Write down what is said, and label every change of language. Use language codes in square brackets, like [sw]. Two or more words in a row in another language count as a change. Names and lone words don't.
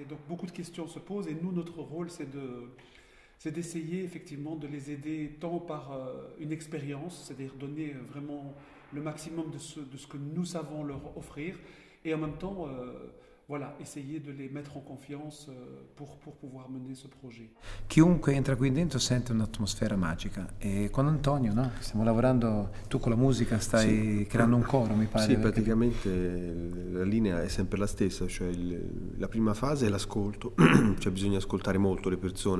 [fr] Donc beaucoup de questions se posent, et nous, notre rôle, c'est d'essayer effectivement de les aider tant par une expérience, c'est-à-dire donner vraiment le maximum de ce que nous savons leur offrir, et en même temps, voilà, essayer de les mettre en confiance pour pouvoir mener ce projet. [it] Chiunque entra qui dentro sente un'atmosfera magica, e con Antonio, no? Stiamo lavorando, tu con la musica stai creando un coro, mi pare. Sì, praticamente la linea è sempre la stessa, cioè la prima fase è l'ascolto, cioè bisogna ascoltare molto le persone,